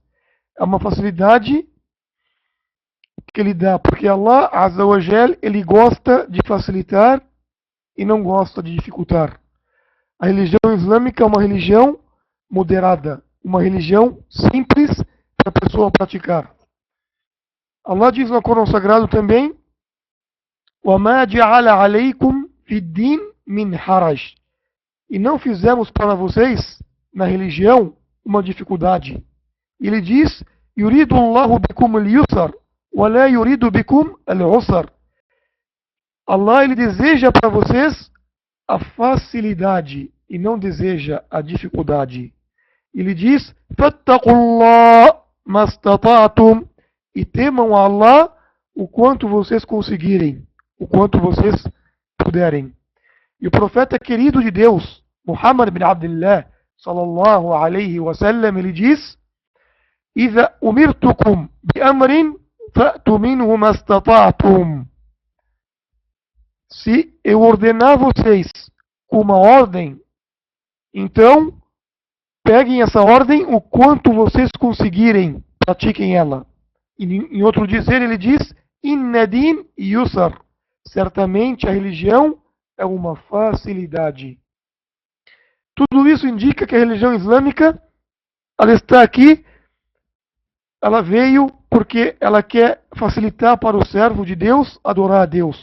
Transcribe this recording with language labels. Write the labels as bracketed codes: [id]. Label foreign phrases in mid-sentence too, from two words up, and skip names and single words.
[pt] É uma facilidade que ele dá, porque [ar] الله عز وجل, [pt] ele gosta de facilitar e não gosta de dificultar. A religião islâmica é uma religião moderada, uma religião simples para a pessoa praticar. Allah diz no Corão Sagrado também: [ar] وَمَا جَعَلَ عَلَيْكُمْ فِي الدِّينِ مِنْ حَرَجٍ. [pt] E não fizemos para vocês, na religião, uma dificuldade. Ele diz: [ar] يُرِيدُ اللَّهُ بِكُمُ الْيُسْرَ وَلَا يُرِيدُ بِكُمْ الْعُسْرَ. [pt] Allah, ele deseja para vocês a facilidade e não deseja a dificuldade. Ele diz: [ar] فَاتَّقُوا اللَّهَ مَا اسْتَطَعْتُمْ. [pt] E temam a Allah o quanto vocês conseguirem, o quanto vocês puderem. E o profeta querido de Deus, [ar] محمد بن عبد الله صلى الله عليه وسلم, [pt] ele diz: [ar] إذا أمرتكم بأمر فأتوا منه ما استطعتم. [pt] Se eu ordenar vocês com uma ordem, então peguem essa ordem o quanto vocês conseguirem, pratiquem ela. E, em outro dizer, ele diz: [ar] إن الدين يسر. [pt] Certamente a religião é uma facilidade. Tudo isso indica que a religião islâmica, ela está aqui, ela veio porque ela quer facilitar para o servo de Deus adorar a Deus.